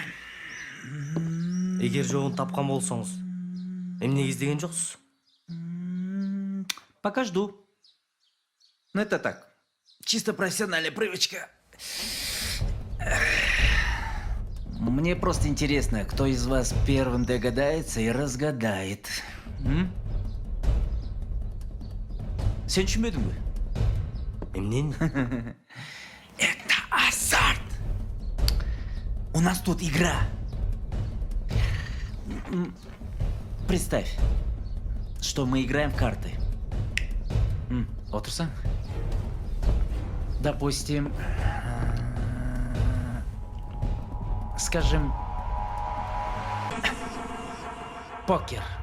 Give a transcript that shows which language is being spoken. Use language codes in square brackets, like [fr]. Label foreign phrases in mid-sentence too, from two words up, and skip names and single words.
[ky] Эгер жогун тапкан болсоңуз, эмнеге издеген жоксуз? [ru] Пока жду. Но это так, чисто профессиональная привычка. Мне просто интересно, кто из вас первым догадается и разгадает. [ky] Сен түшүнбөдүңбү? Эмнени? [ru] Это азарт. У нас тут игра. Представь, что мы играем в карты. Отырсаң? Допустим, скажем, покер.